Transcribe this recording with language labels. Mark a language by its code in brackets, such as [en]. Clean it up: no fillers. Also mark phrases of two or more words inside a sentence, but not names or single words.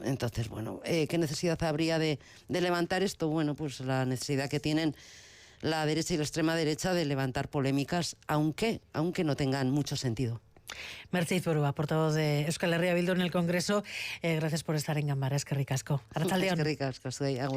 [es] Entonces, bueno, ¿qué necesidad habría de levantar esto? Bueno, pues la necesidad que tienen la derecha y la extrema derecha de levantar polémicas, aunque no tengan mucho sentido. Merche Izburua, portavoz de Euskal Herria Bildu en el Congreso, gracias por estar en Ganbara. [eu] Eskerrik asko. Arratsaldeon. Eskerrik asko, zuei, agur.